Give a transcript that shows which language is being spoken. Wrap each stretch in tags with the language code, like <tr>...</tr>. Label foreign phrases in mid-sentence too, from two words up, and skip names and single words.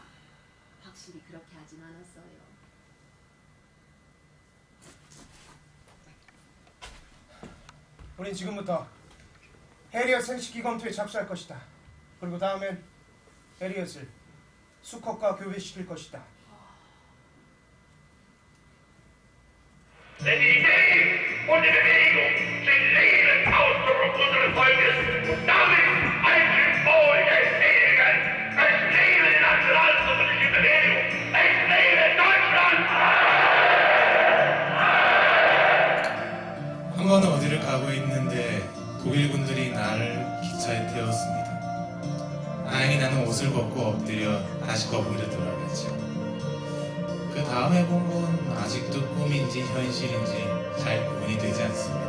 <ko>확실히 그렇게 하진 않았어요. 우린 지금부터 해리엇 생식기 검토에 착수할 것이다. 그리고 다음엔 해리엇을 수컷과 교배시킬 것이다.</ko> <de>Denn die Idee und die Bewegung sind Leben Ausdruck unseres Volkes und damit ein Symbol des Ewigen. Es lebe die nationalsozialistische Bewegung. Es lebe Deutschland!</de> <ko>한 번 어디를 가고 있는데 독일군들이 나를 기차에 태웠습니다. 다행히 나는 옷을 벗고 엎드려 다시 거북이로 돌아갔죠. 그 다음에 본 건 아직도 꿈인지 현실인지 잘 구분이 되지 않습니다.</ko>